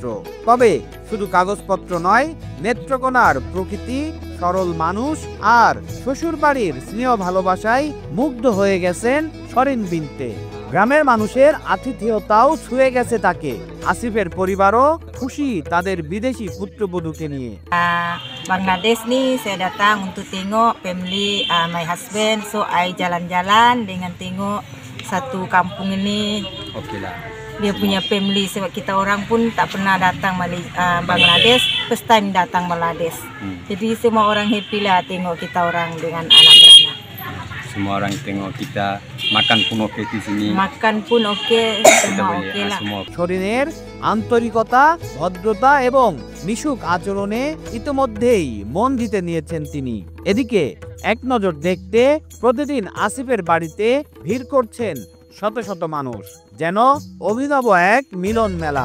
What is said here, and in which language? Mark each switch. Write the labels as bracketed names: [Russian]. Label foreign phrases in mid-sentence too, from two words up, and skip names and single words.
[Bangla] তবে শুধু কাগজপত্র নয়, নেত্রকোনার প্রকৃতি, সরল মানুষ আর শ্বশুরবাড়ির স্নেহ ভালোবাসায় মুগ্ধ হয়ে গেছেন শরিন বিনতে। গ্রামের মানুষের আতিথেয়তাও ছুঁয়ে গেছে তাকে। আসিফের পরিবারও খুশি তাদের বিদেশি পুত্রবধূকে নিয়ে। [Malay] Bangladesh ni saya datang untuk tengok [English] family my husband, so I [Malay] jalan-jalan dengan tengok satu kampung ini. Okey lah. Dia punya family, sebab kita orang pun tak pernah datang Bangladesh, [English] first time [Malay] datang Bangladesh. Jadi semua orang happy lah tengok kita orang dengan anak beranak. Semua orang tengok kita, makan pun okey di sini. Makan pun okey, semua okey lah. [Bangla] শরিনের আন্তরিকতা, ভদ্রতা এবং মিশুক আচরণে ইতোমধ্যেই মন দিতে নিয়েছেন তিনি। এদিকে এক নজর দেখতে প্রতিদিন আসিফের বাড়িতে ভিড় করছেন শত শত মানুষ, যেন অভিনব এক মিলন মেলা।